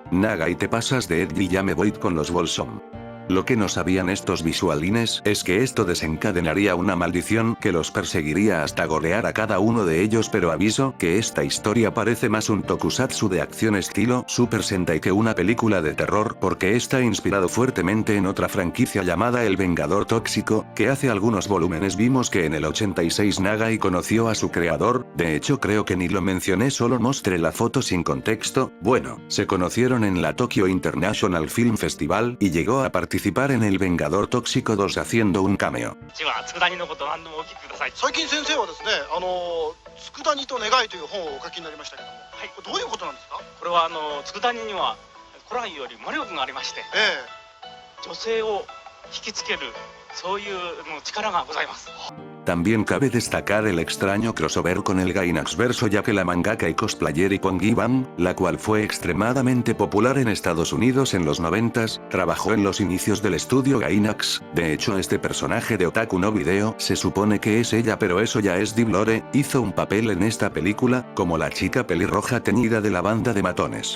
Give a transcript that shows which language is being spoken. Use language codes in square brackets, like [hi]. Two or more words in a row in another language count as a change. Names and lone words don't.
[es] Nagai, te pasas de Edgy, ya me voy con los Bolsom. Lo que no sabían estos visualines es que esto desencadenaría una maldición que los perseguiría hasta golear a cada uno de ellos, pero aviso que esta historia parece más un tokusatsu de acción estilo Super Sentai que una película de terror, porque está inspirado fuertemente en otra franquicia llamada El Vengador Tóxico, que hace algunos volúmenes vimos que en el 86 Nagai conoció a su creador. De hecho creo que ni lo mencioné, solo mostré la foto sin contexto. Bueno, se conocieron en la Tokyo International Film Festival y llegó a participar en El Vengador Tóxico 2 haciendo un cameo. [ja] 最近先生はですね、佃煮と願いという本をお書きになりましたけども、はい、どういうことなんですか？これは佃煮には古来より魔力がありまして、女性を引きつけるそういう力がございます。 [es] También cabe destacar el extraño crossover con el Gainax verso, ya que la mangaka y cosplayer Ippon Giban, la cual fue extremadamente popular en Estados Unidos en los 90s, trabajó en los inicios del estudio Gainax. De hecho este personaje de Otaku no Video se supone que es ella, pero eso ya es [en] Deep Lore, [es] hizo un papel en esta película, como la chica pelirroja teñida de la banda de matones.